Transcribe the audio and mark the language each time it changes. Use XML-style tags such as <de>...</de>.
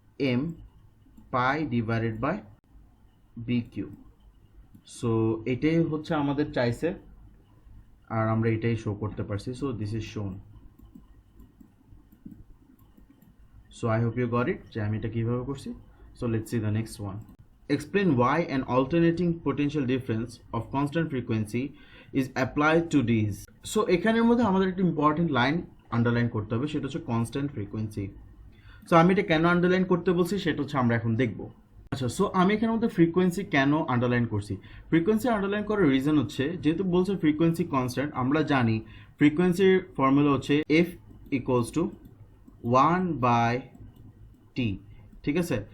<en>M pi divided by B Q</en> <bn>so এটাই হচ্ছে আমাদের চাইছে আর আমরা এটাই শো করতে পারছি</bn> <en>so this is shown so I hope you got it</en> <bn>যে আমি এটা কীভাবে করছি</bn> <en>So let's see the next one explain why an alternating potential difference of constant frequency is applied to these.</en> <bn>So এখানের মধ্যে আমাদের একটা ইম্পর্টেন্ট লাইন আন্ডারলাইন করতে হবে, সেটা হচ্ছে কনস্ট্যান্ট ফ্রিকোয়েন্সি। সো আমি এটা কেন আন্ডারলাইন করতে বলছি সেটা হচ্ছে আমরা এখন দেখব। আচ্ছা, সো আমি এখানের মধ্যে ফ্রিকোয়েন্সি কেন আন্ডারলাইন করছি? ফ্রিকোয়েন্সি আন্ডারলাইন করার রিজন হচ্ছে, যেহেতু বলছে ফ্রিকোয়েন্সি কনস্ট্যান্ট, আমরা জানি ফ্রিকোয়েন্সির ফর্মুলা হচ্ছে এফ ইকুয়ালস টু 1/t, ঠিক আছে?</bn>